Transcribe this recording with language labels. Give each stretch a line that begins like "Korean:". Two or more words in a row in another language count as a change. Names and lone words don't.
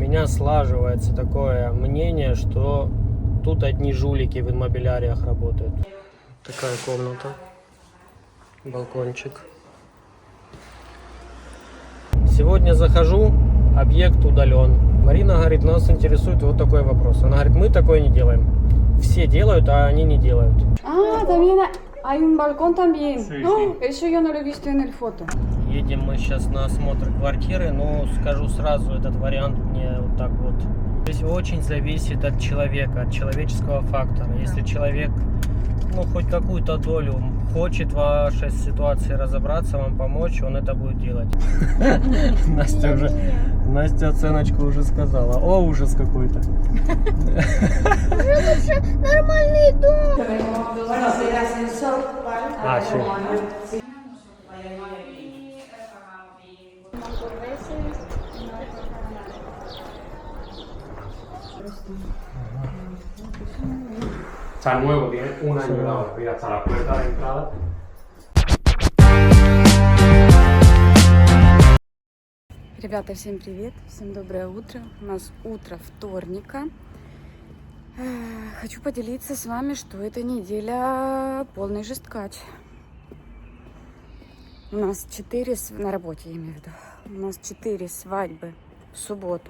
Russian: меня слаживается такое мнение, что тут одни жулики в иммобиляриях работают. Такая комната, балкончик. Сегодня захожу, объект удален. Марина говорит, нас интересует вот такой вопрос. Она говорит, мы такое не делаем. Все делают, а они не делают.
Spanish: También hay un balcón también. No, eso yo no lo he visto en el foto.
Russian: Едем мы сейчас на осмотр квартиры, но скажу сразу, этот вариант мне вот так вот. Здесь очень зависит от человека, от человеческого фактора. Если человек, ну, хоть какую-то долю хочет в вашей ситуации разобраться, вам помочь, он это будет делать. Настя оценочку уже сказала. О, ужас какой-то. Уже лучше нормальный дом. А, все.
Spanish: Está nuevo, tiene un año de ahora. Mira, hasta la puerta de entrada.
Russian: Ребята, всем привет, всем доброе утро. У нас утро вторника. Хочу поделиться с вами, что эта неделя полный жесткач. У нас 4, на работе я имею в виду, у нас 4 свадьбы в субботу.